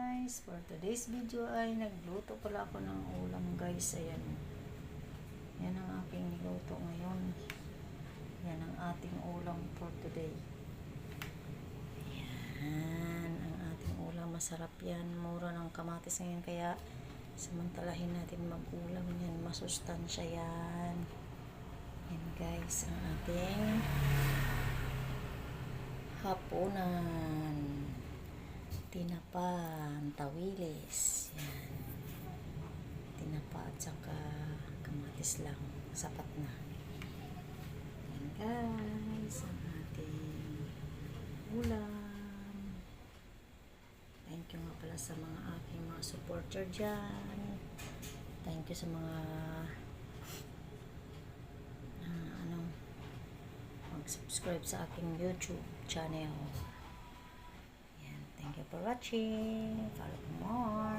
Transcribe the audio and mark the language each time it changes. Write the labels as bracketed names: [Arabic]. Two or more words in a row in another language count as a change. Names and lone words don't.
[Filipino] guys, [English] for today's video [Filipino] ay nagluto pala ako ng ulam guys. Ayan, yan ang aking niluto ngayon. Yan ang ating ulam [English] for today. [Filipino] Yan ang ating ulam, masarap yan, mura ng kamatis ngayon, kaya samantalahin natin mag-ulam yan, masustansya yan. Yan guys, ang ating hapunan. Tinapa, tawilis, yan. Tinapa at saka kamatis lang, sapat na. Yan guys, ang ating ulam. [English] Thank you [Filipino] nga pala sa mga aking mga supporter dyan. [English] Thank you [Filipino] sa mga mag-subscribe sa aking YouTube channel. [English] Thank you for watching. Follow mo.